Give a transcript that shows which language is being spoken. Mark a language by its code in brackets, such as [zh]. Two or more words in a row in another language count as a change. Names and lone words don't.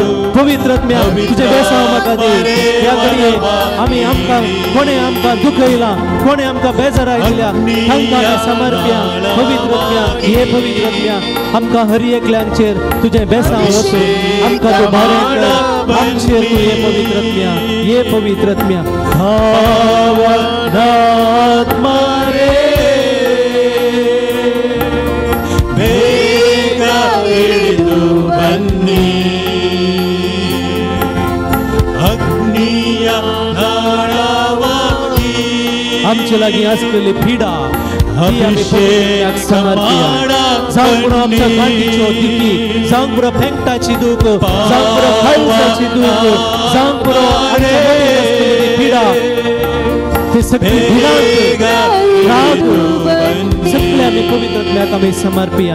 [kok] पवित्र आत्म्या तुजे बेसांव म्हाका दी. ह्या घडये आमी आमकां कोणें आमकां दुखयलां, कोणें आमकां बेजाराय दिल्या, तांकां आमी समर्प्या. पवित्र आत्म्या हे पवित्र आत्म्या आमकां हर एकल्यांचेर तुजें बेसांव वचून आमकां तूं बरें कर. आमचेर तूं हे पवित्र आत्म्या, हे पवित्र आत्म्या भावनात्मा रे [kn] ಬೇಗ ಇಳಿದು ಬನ್ನಿ, ಅಗ್ನಿಯ ನಾಳವಾಗಿ [kok] आमचे लागीं आसलेली पिडा ती आमी पवित्रात्म्याक समर्पिया. जावं पुरो आमच्या गांठीच्यो दुखी, जावं पुरो फेंगटाची दूख, जावं पुरो काळजाची दूख, जावं पुरो आमच्या मदीं आसलेली पिडा, ती सगळी भिरांत राग सगळे आमी पवित्र आत्म्याक आमी समर्पिया.